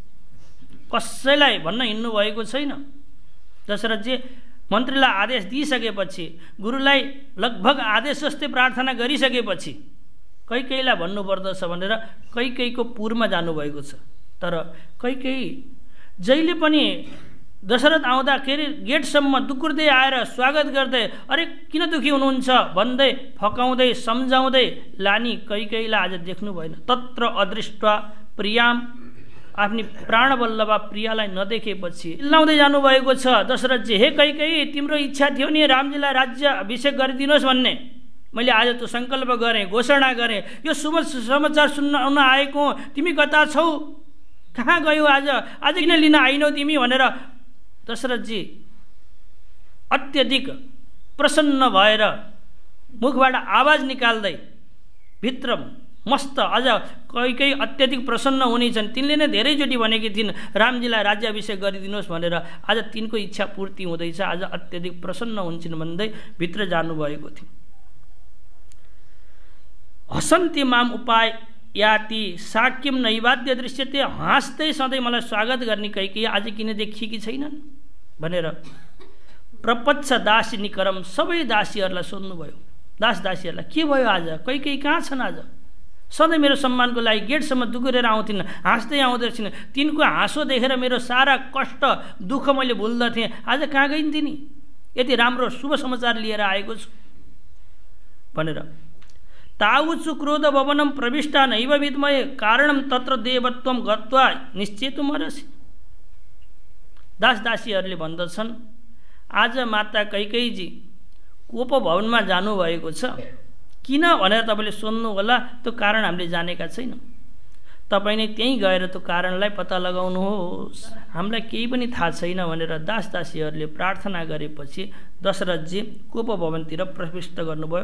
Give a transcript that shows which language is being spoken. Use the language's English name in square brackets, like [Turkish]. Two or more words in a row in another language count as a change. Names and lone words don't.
[Nepali] कसैलाई भन्न हिँड्नु भएको छैन। दशरथजी मन्त्रीलाई आदेश दिइसकेपछि, गुरुलाई लगभग आदेश जस्तै प्रार्थना गरिसकेपछि कैकेयीलाई भन्नुपर्दछ भनेर कैकेयीको पुरमा जानुभएको छ। तर कैकेयी जहिले पनि दशरथ आउँदाखेरि गेटसम्म दुकुर्दै आएर स्वागत गर्दै अरे किन दुखी हुनुहुन्छ भन्दै फकाउँदै सम्झाउँदै लानी कैकेयीलाई आज देख्नु भएन। [Sanskrit] तत्र अदृष्ट्वा प्रियाम, [Nepali] आफ्नी प्राणवल्लभा प्रियालाई नदेखेपछि चिल्लाउँदै जानुभएको छ दशरथजी, हे कैकेयी तिम्रो इच्छा थियो नि रामजीलाई राज्याभिषेक गरिदिनुहोस् भन्ने, मैले आज त सङ्कल्प गरेँ, घोषणा गरेँ, यो शुभ समाचार सुन्न आएको, तिमी कता छौ, कहाँ गयौ, आज किन लिन आइनौ तिमी भनेर दशरथजी अत्यधिक प्रसन्न भएर मुखबाट आवाज निकाल्दै भित्र मस्त अझ कैकेयी अत्यधिक प्रसन्न हुनेछन्। तिनले नै धेरैचोटि भनेकी थिइन् रामजीलाई राज्याभिषेक गरिदिनुहोस् भनेर, आज तिनको इच्छा पूर्ति हुँदैछ, आज अत्यधिक प्रसन्न हुन्छन् भन्दै भित्र जानुभएको थियो। [Sanskrit] हसन्ती माम उपाय याति साक्यम नैवाद्य दृश्यते, [Nepali] हाँस्दै सधैँ मलाई स्वागत गर्ने कैकेयी आज किन देखिएकी छैनन् भनेर [Sanskrit] प्रपच्छ दासी निकरम, [Nepali] सबै दासीहरूलाई सोध्नुभयो। दासीहरूलाई के भयो आज, कैकेयी कहाँ छन्, आज सधैँ मेरो सम्मानको लागि गेटसम्म दुगुरेर आउँथिन्, हाँस्दै आउँदैछिन्, तिनको हाँसो देखेर मेरो सारा कष्ट दुःख मैले भुल्दथेँ, आज कहाँ गइन् तिनी, यति राम्रो शुभ समाचार लिएर आएको छु भनेर। [Sanskrit] तावुचु क्रोध भवनम प्रविष्टा नैव विद्मये कारणम तत्र देवत्वम गत्वा निश्चेतुमरसि, [Nepali] दासदासीहरूले भन्दछन् आज माता कैकेयीजी कोप भवनमा जानुभएको छ, किन भनेर तपाईँले सोध्नु होला, त्यो कारण हामीले जानेका छैनौँ, तपाईँ नै त्यहीँ गएर त्यो कारणलाई पत्ता लगाउनुहोस्, हामीलाई केही पनि थाहा छैन भनेर दासदासीहरूले प्रार्थना गरेपछि दशरथजी कोप भवनतिर प्रविष्ट गर्नुभयो।